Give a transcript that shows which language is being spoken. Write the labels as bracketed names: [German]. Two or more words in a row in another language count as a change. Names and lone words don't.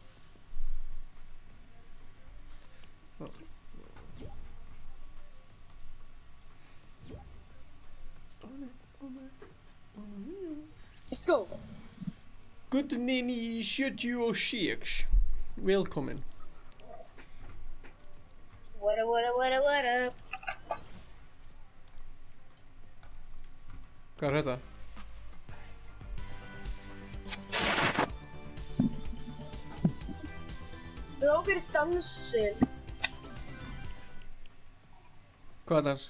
[English] Let's go. Good Nini 76. [Icelandic] Velkomin. [English] What up, what up, what up, what up? [Icelandic] Hvað er þetta? Róker dansir. Hvað er dans?